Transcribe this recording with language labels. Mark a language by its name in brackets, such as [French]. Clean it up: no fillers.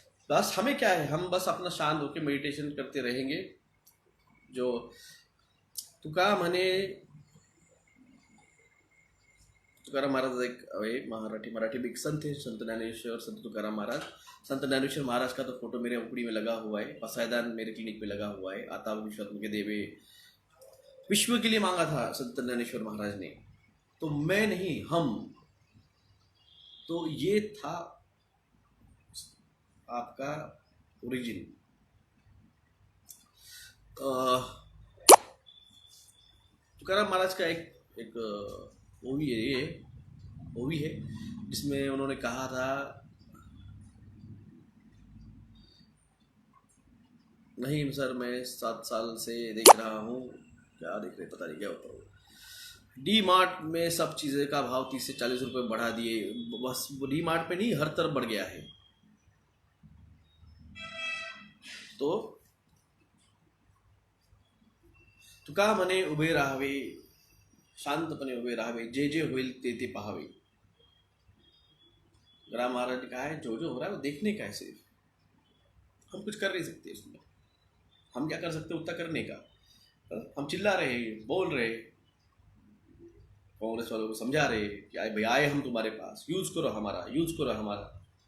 [Hindi] बस हमें क्या है, हम बस अपना शांत होकर मेडिटेशन करते रहेंगे। जो तुका म्हणे, तुकाराम महाराज एक मराठी बिग संत थे, संत ज्ञानेश्वर, संत तुकाराम महाराज। संत ज्ञानेश्वर महाराज का तो फोटो मेरे उपड़ी में लगा हुआ है, पसायदान मेरे क्लिनिक पे लगा हुआ है। [Marathi] आता विश्वात्म के देवे [Hindi] विश्व के लिए मांगा था संत ज्ञानेश्वर महाराज ने, तो मैं नहीं, हम। तो ये था आपका ओरिजिन। तुकाराम महाराज का एक मूवी है, ये मूवी है जिसमें उन्होंने कहा था, नहीं सर मैं 7 साल से देख रहा हूँ, क्या देख रहे पता नहीं क्या होता है। डी मार्ट में सब चीज़ें का भाव 30 से 40 रुपये बढ़ा दिए, बस डी मार्ट पे नहीं, हर तरफ बढ़ गया है। [Marathi] तो तुका म्हणे उभे राहावे, शांतपणे उभे राहावे, जे जे होईल ते ते पाहावे। [Hindi] राम महाराज ने कहा है जो हो रहा है वो देखने का है सिर्फ, हम कुछ कर नहीं सकते इसमें। हम क्या कर सकते उतना करने का। हम चिल्ला रहे हैं, बोल रहे, कांग्रेस वालों को समझा रहे कि आए भाई, आए हम तुम्हारे पास, यूज करो हमारा, यूज करो हमारा।